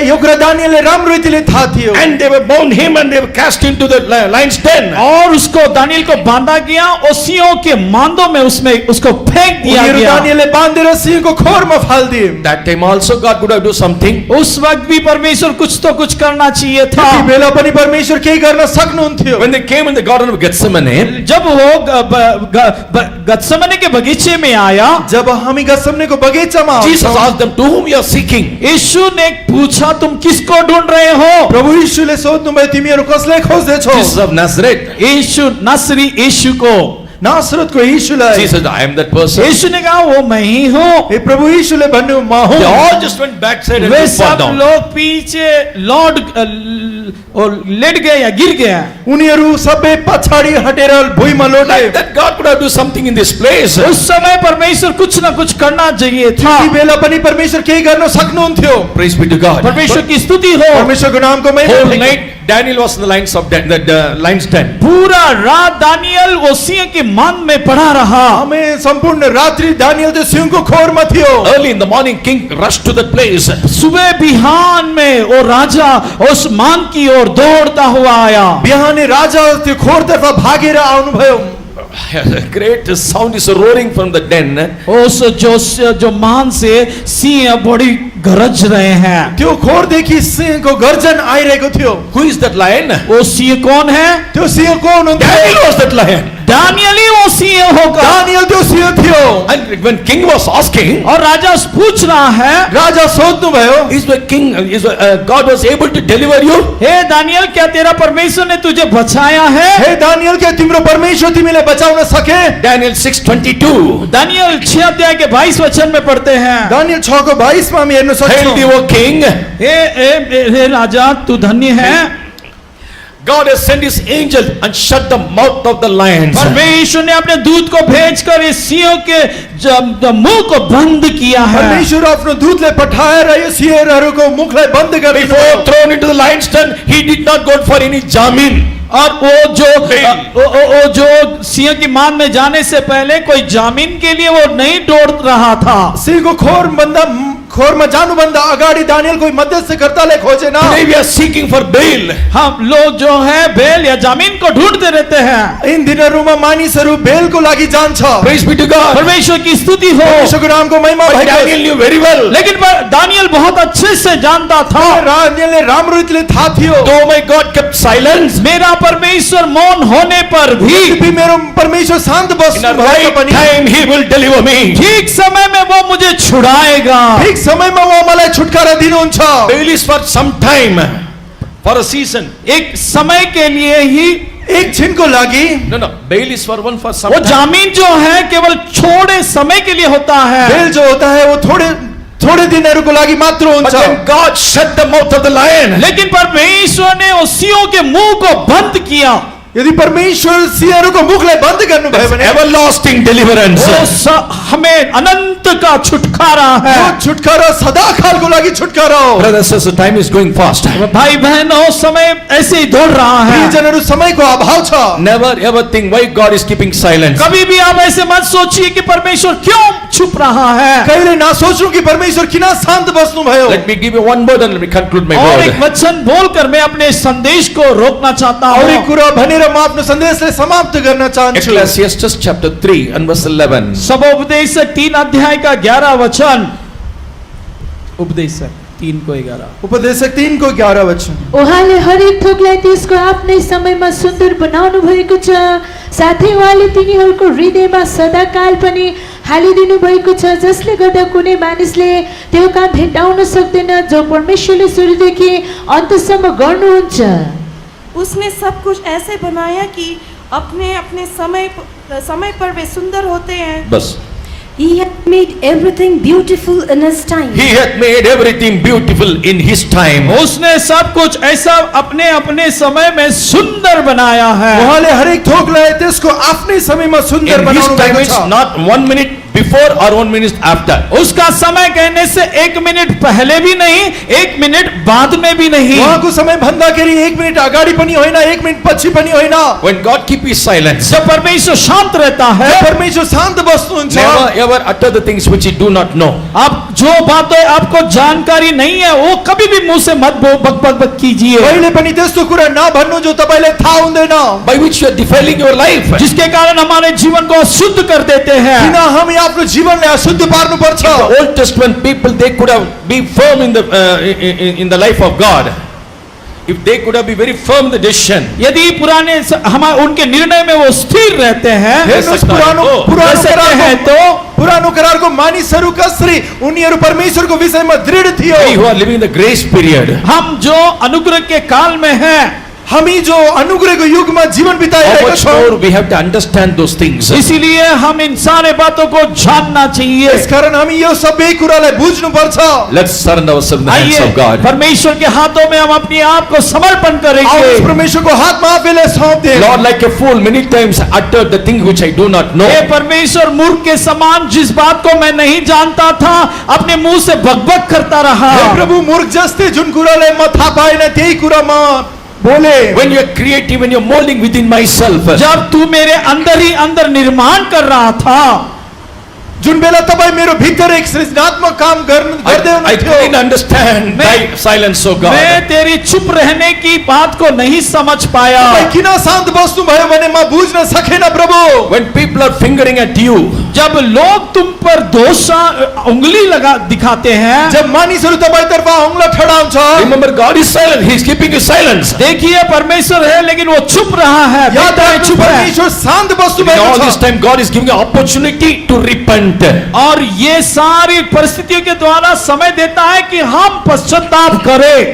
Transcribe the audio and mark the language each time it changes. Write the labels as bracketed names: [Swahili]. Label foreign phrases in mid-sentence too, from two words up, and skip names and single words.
[Nepali] यो कुरा दानियलले राम्रो रीतिले थाहा थियो। [English] And they were bound him and they were cast into the lion's den. [Hindi] और उसको दानियल को बांधा गया और सिंहों के मांदों में उसमें उसको फेंक दिया [Nepali] उनीहरू [Hindi] गया। [Nepali] दानियलले बाँधेर सिंहको खोरमा फालिदिए। [English] That time also God could have do something. [Hindi] उस वक्त भी परमेश्वर कुछ तो कुछ करना चाहिए था। [Nepali] त्यति बेला पनि परमेश्वर केही गर्न सक्नुहुन्थ्यो। [English] When they came in the garden of Gethsemane, [Hindi] जब वो गत्समने के बगीचे में आया, [Nepali] जब हामी गत्समनेको बगैँचामा Jesus आउँछौँ, [English] asked them, to whom you are seeking? [Hindi] यीशु ने पूछा तुम किसको ढूंढ रहे हो? [Nepali] प्रभु यीशुले सोध्नुभयो तिमीहरू कसलाई खोज्दैछौ? [English] Jesus of Nazareth. [Hindi] यीशु नसरी यीशु को। [Nepali] नासरतको यीशुलाई। [English] Jesus, I am that person. [Hindi] यीशु ने कहा वो मैं ही हूँ। [Nepali] हे प्रभु यीशुले भन्नु म [English] They [Nepali] हुँ। [English] all just went backside and [Hindi] वे [English] they fell [Hindi] सब [English] down. [Hindi] लोग पीछे लौट और लेट गए या गिर गया। [Nepali] उनीहरू सबै पछाडि हटेर भुइँमा लोटे। [English] Like that God could have do something in this place. [Hindi] उस समय परमेश्वर कुछ ना कुछ करना चाहिए था। [Nepali] ती बेला पनि परमेश्वर केही गर्न सक्नुहुन्थ्यो। [English] Praise be to God. [Hindi] परमेश्वर की स्तुति हो। [Nepali] परमेश्वरको नामको महिमा [English] Whole [Nepali] होस्। [English] night Daniel was in the lion's den. [Hindi] पूरा रात दानियल वो सिंह के मान में पड़ा रहा। [Nepali] हमें सम्पूर्ण रात्रि दानियल त्यो सिंहको खोरमा थियो। [English] Early in the morning, king rushed to that place. [Hindi] सुबह बिहान में वो राजा उस मान की ओर दौड़ता हुआ आया। [Nepali] बिहानै राजा त्यो खोरतर्फ भागेर आउनुभयो। [English] A great sound is roaring from the den. [Hindi] उस जो मान से सिंह बड़ी गरज रहे हैं। [Nepali] त्यो खोरदेखि सिंहको गर्जन आइरहेको थियो। [English] Who is that lion? [Hindi] वो सिंह कौन है? [Nepali] त्यो सिंह कौन हुन्थ्यो? [English] Daniel was that lion. [Hindi] दानियल ही वो सिंह होगा। [Nepali] दानियल त्यो सिंह थियो। [English] And when king was asking, [Hindi] और राजा पूछ रहा है, [Nepali] राजा सोध्नुभयो, [English] is the king, God was able to deliver you? [Hindi] हे दानियल क्या तेरा परमेश्वर ने तुझे बचाया है? [Nepali] हे दानियल क्या तिम्रो परमेश्वर तिमीलाई बचाउन सके? Daniel 6:22. [Hindi] दानियल 6 अध्याय के 22 वचन में पढ़ते हैं। [Nepali] दानियल 6 को 22 में हम हेर्न [English] Hail thee, [Nepali] सक्छौं। [English] O king. [Hindi] हे राजा तू धन्य है। [English] God has sent his angel and shut the mouth of the lions. [Hindi] परमेश्वर ने अपने दूत को भेजकर इस सिंह के मुंह को बंद किया है। [Nepali] परमेश्वर आफ्नो दूतले पठाएर यो सिंहहरूको मुखलाई बन्द गरिदियो। [English] Before thrown into the lion's den, he did not go for any jamin. [Hindi] और वो जो सिंह की मान में जाने से पहले कोई जामीन के लिए वो नहीं दौड़ रहा था। [Nepali] सिंहको खोरमा जानुभन्दा अगाडि दानियल कोही मध्यस्थकर्तालाई खोजेन। [English] Today we are seeking for bail. [Hindi] हम लोग जो है बेल या जामीन को ढूंढते रहते हैं। [Nepali] इन दिनहरूमा मानिसहरू बेलको लागि जान्छ। [English] Praise be to God. [Hindi] परमेश्वर की स्तुति हो। [Nepali] परमेश्वरको नामको महिमा [English] But [Nepali] भएको। [English] Daniel knew very well. [Hindi] लेकिन दानियल बहुत अच्छे से जानता था। [Nepali] दानियलले राम्रो रीतिले थाहा थियो। [English] Though my God kept silence, [Hindi] मेरा परमेश्वर मौन होने पर भी [Nepali] यद्यपि मेरो परमेश्वर शान्त [English] in [Nepali] बस्नु [English] the [Nepali] भए [English] right [Nepali] पनि [English] time he will deliver me. [Hindi] ठीक समय में वो मुझे छुड़ाएगा। [Nepali] ठीक समयमा उहाँ मलाई छुटकारा दिनुहुन्छ। [English] Bail is for some time, for a season. [Hindi] एक समय के लिए ही [Nepali] एक छिनको लागि [English] No, bail is for one for some [Hindi] वो [English] time. [Hindi] जामीन जो है केवल थोड़े समय के लिए होता है। बेल जो होता है वो थोड़े [Nepali] दिनहरूको लागि मात्र [English] But [Nepali] हुन्छ। [English] when God shut the mouth of the lion, [Hindi] लेकिन परमेश्वर ने उस सिंहों के मुंह को बंद किया। [Nepali] यदि परमेश्वर सिंहहरूको मुखलाई बन्द गर्नुभयो भने [English] everlasting deliverance. [Hindi] हमें अनंत का छुटकारा है। [Nepali] यो छुटकारा सदाकालको लागि छुटकारा हो। [English] Brothers and sisters, time is going fast. [Hindi] भाई बहनों समय ऐसे ही दौड़ रहा है। [Nepali] प्रियजनहरू समयको अभाव छ। [English] Never ever think why God is keeping silence. [Hindi] कभी भी आप ऐसे मत सोचिए कि परमेश्वर क्यों छुप रहा है। [Nepali] कहिले नसोच्नु कि परमेश्वर किन शान्त बस्नु भयो। [English] Let me give you one word and let me conclude my [Hindi] और एक [English] word. [Hindi] वचन बोलकर मैं अपने संदेश को रोकना चाहता और एक हूँ। [Nepali] कुरा भनेर म आफ्नो सन्देशलाई समाप्त गर्न चाहन्छु। [English] Ecclesiastes chapter 3 and verse 11. [Hindi] सबोपदेशक 3 अध्याय का 11 वचन। उपदेशक 3 को 11। [Nepali] उपदेशक 3 को 11 वचन। उहाँले हरेक थोकलाई त्यसको आफ्नै समयमा सुन्दर बनाउनु भएको छ। साथै उहाँले तिनीहरूको हृदयमा सदाकाल पनि हालिदिनु भएको छ, जसले गर्दा कुनै मानिसले त्यो काम भेट्टाउन सक्दैन जो परमेश्वरले सुरुदेखि अन्तसम्म गर्नुहुन्छ। [Hindi] उसने सब कुछ ऐसे बनाया कि अपने अपने समय समय पर वे सुंदर होते हैं। बस. [English] He hath made everything beautiful in his time. He hath made everything beautiful in his time. [Hindi] उसने सब कुछ ऐसा अपने अपने समय में सुंदर बनाया है। [Nepali] उहाँले हरेक थोकलाई त्यसको आफ्नै समयमा सुन्दर [English] In his [Nepali] बनाउनु [English] time [Nepali] भएको [English] it's [Nepali] छ। [English] not 1 minute before or 1 minute after. [Hindi] उसका समय कहने से 1 मिनट पहले भी नहीं, 1 मिनट बाद में भी नहीं। [Nepali] उहाँको समय भन्दाखेरि 1 मिनट अगाडि पनि होइन, 1 मिनट पछि पनि होइन। [English] When God keep his silence, [Hindi] जब परमेश्वर शांत रहता है, [Nepali] जब परमेश्वर शान्त बस्नुहुन्छ, [English] never ever utter the things which he do not know. [Hindi] आप जो बातें आपको जानकारी नहीं है वो कभी भी मुंह से मत बक कीजिए, [Nepali] कहिले पनि त्यस्तो कुरा नभन्नु जो तपाईलाई थाहा हुँदैन, [English] By which you are defiling your life. [Hindi] जिसके कारण हमारे जीवन को अशुद्ध कर देते हैं। [Nepali] किन हामी आफ्नो जीवनलाई अशुद्ध पार्नुपर्छ। [English] The Old Testament people, they could have been firm in the life of God. If they could have been very firm in the decision. [Hindi] यदि पुराने हम उनके निर्णय में वो स्थिर रहते हैं, [Nepali] हेर्नुहोस् [Hindi] सकता है। [Nepali] पुरानो करारको मानिसहरू कसरी उनीहरू परमेश्वरको विषयमा दृढ [English] We [Nepali] थियो। [English] who are living in the grace period, [Hindi] हम जो अनुग्रह के काल में हैं, [Nepali] हामी जो अनुग्रहको युगमा जीवन [English] how [Nepali] बिताइरहेका [English] much [Nepali] छौँ, [English] more we have to understand those things. [Hindi] इसीलिए हम इन सारे बातों को जानना चाहिए। [Nepali] यसकारण हामी यो सबै कुरालाई बुझ्नुपर्छ। [English] Let's surrender ourselves in the hands [Hindi] आइए [English] of God. [Hindi] परमेश्वर के हाथों में हम अपने आप को समर्पण [Nepali] आउनुहोस् [Hindi] करेंगे। [Nepali] परमेश्वरको हातमा आफैलाई सौंपदेऊ। [English] Lord, like a fool, many times I uttered the thing which I do not know. [Hindi] हे परमेश्वर, मूर्ख के समान जिस बात को मैं नहीं जानता था अपने मुंह से बकबक करता रहा। [Nepali] हे प्रभु, मूर्ख जस्तै जुन कुरालाई म थाहा पाएन त्यही कुरा म बोले। [English] When you are creative, when you are molding within myself, [Hindi] जब तू मेरे अंदर ही अंदर निर्माण कर रहा था, [Nepali] जुन बेला तपाईँ मेरो भित्र एक सृजनात्मक काम गर्दै [English] I couldn't [Nepali] हुनुहुन्थ्यो, [English] understand thy silence, O God. [Hindi] मैं तेरी चुप रहने की बात को नहीं समझ पाया। [Nepali] तपाईँ किन शान्त बस्नुभयो भने म बुझ्न सकेन प्रभु। [English] When people are fingering at you, [Hindi] जब लोग तुम पर दोष उंगली लगा दिखाते हैं, [Nepali] जब मानिसहरू तपाईतर्फ औँला ठडाउँछ, [English] remember God is silent. He is keeping his silence. [Hindi] देखिए परमेश्वर है लेकिन वो चुप रहा है, [Nepali] याद [Hindi] बेटा [Nepali] राख्नु [Hindi] चुप है। [Nepali] परमेश्वर शान्त [English] In [Nepali] बस्नुभएको [English] all this [Nepali] छ। [English] time, God is giving an opportunity to repent. [Hindi] और ये सारी परिस्थितियों के द्वारा समय देता है कि हम पश्चाताप करें।